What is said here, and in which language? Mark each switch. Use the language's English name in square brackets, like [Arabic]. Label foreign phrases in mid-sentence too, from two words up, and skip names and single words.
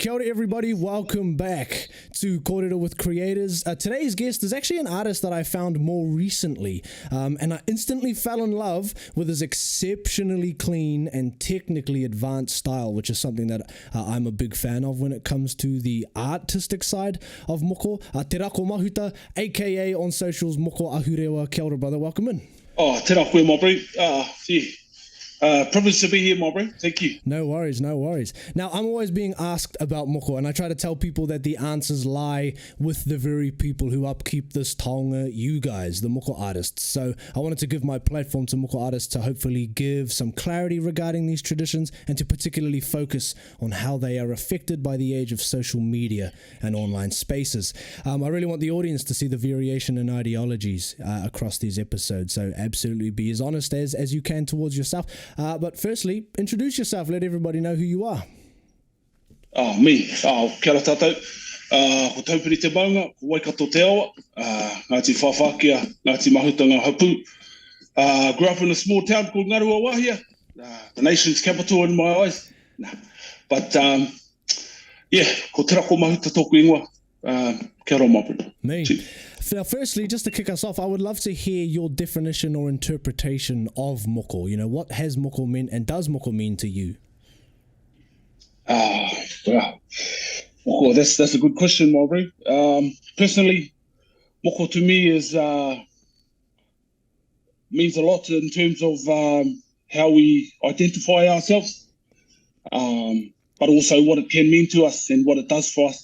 [Māori] Kia ora [English] everybody, welcome back to Kōrero with Creators. Today's guest is actually an artist that I found more recently, and I instantly fell in love with his exceptionally clean and technically advanced style, which is something that I'm a big fan of when it comes to the artistic side of Moko. Te rako mahuta, aka on socials, Moko Ahurewa. [Māori] Kia ora, [English] brother, welcome in. Oh, te rako my bro. Privileged to be here, my bro. Thank you. No worries, no worries. Now, I'm always being asked about Moko, and I try to tell people that the answers lie with the very people who upkeep this taonga, you guys, the Moko artists. So I wanted to give my platform to Moko artists to hopefully give some clarity regarding these traditions and to particularly focus on how they are affected by the age of social media and online spaces. I really want the audience to see the variation in ideologies across these episodes, so absolutely be as honest as you can towards yourself. But firstly, introduce yourself. Let everybody know who you are. [Māori] Me. Kia ora tātou. Ko taupiri te maunga, ko waikato te awa. Ngāti whawhākia, ngāti mahutanga hapu. [English] Grew up in a small town called Ngarua Wahia, the nation's capital in my eyes. But, [Māori] ko te rako mahuta tōku ingoa. Kia ora mapu. [English] Now, firstly, just to kick us off, I would love to hear your definition or interpretation of Moko. You know, what has Moko meant and does Moko mean to you? Moko, that's a good question, my bro. Personally, Moko to me is means a lot in terms of how we identify ourselves, but also what it can mean to us and what it does for us.